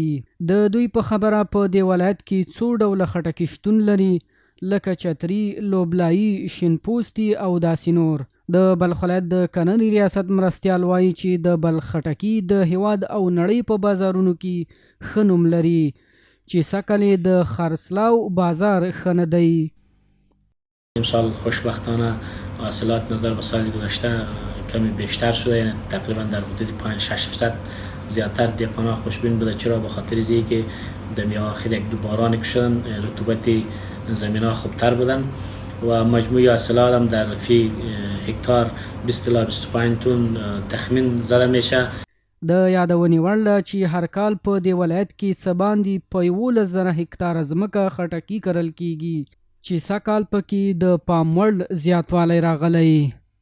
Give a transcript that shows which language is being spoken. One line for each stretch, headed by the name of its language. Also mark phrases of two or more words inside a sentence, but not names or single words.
Pashto: د دوی په خبره په دې ولایت کې څو ډوله خټکي شتون لري، لکه چتري، لوبلایي، شین پوستي او داسې نور. د بلخ ولایت د کرنې ریاست مرستیال وایي چې د بلخ خټکي د هیواد او نړۍ په بازارونو کې ښه نوم لري، چې سږکال د خرڅلاو بازار ښه نه دی.
Persian: امسال خوشبختانه حاصلات نظر به سال گذشته کمی بیشتر شده، یعنی تقریبا در حدود 5-6% زیادتر دهقانا خوشبین بوده. چرا؟ به خاطر از اینکه در میاخر یک دو باران که شدن رطوبت زمین ها خوبتر بودن و مجموع حاصلات هم در فی هکتار 20 تا 25 تن تخمین زده میشه.
Pashto: د یادونې وړ ده چې هر کال په دې ولایت کې څه باندې په 11,000 هکتاره ځمکه خټکي کرل کیږي چې سږکال پکې د پام وړ زیاتوالی راغلی.